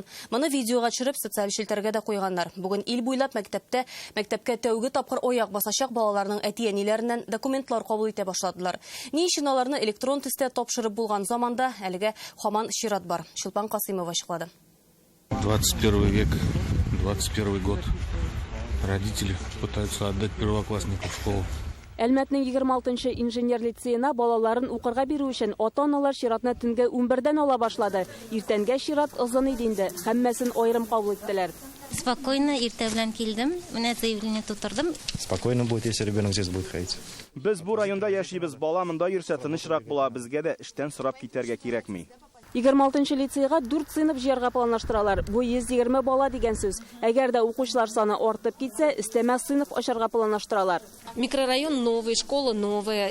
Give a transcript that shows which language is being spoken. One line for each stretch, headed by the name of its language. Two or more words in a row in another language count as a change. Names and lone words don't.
Tatar: Моны видеога төшереп социаль челтәргә дә куйганнар. Бүген ил буйлап мәктәпкә тәүге тапкыр аяк басачак балаларның әти-әниләреннән документлар кабул итә башладылар. Ни өчен аларны электрон төстә тапшырып булган заманда әлегә һаман чират бар. Шулпан Касыймова ачыклады.
Russian: 21 век, 21 год. Родители пытаются отдать первоклассников в школу.
Tatar: Әлмәтнең 26-нчы инженер лицейына балаларын укырга бирү өчен ата-аналар чиратны төнгә 11-дән ала башлады. Иртәнгә чират озын иде инде. Һәммәсен аерым кабул иттеләр. Спокойно, иртә белән килдем. Менә заявление тутырдым.
Russian: Спокойно будет, если ребенок здесь будет ходить.
Tatar: Без бу районда яшибез, бала монда йөрсә тынычрак була, безгә дә эштән сорап китәргә кирәкми. 26 лицейга 4 сыйныф җыярга планлаштыралар. Бу 120 бала дигән сүз. Әгәр дә укучылар саны артып китсә, өстәмә сыйныф ачарга планлаштыралар.
Russian: Микрорайон новый, школа новая.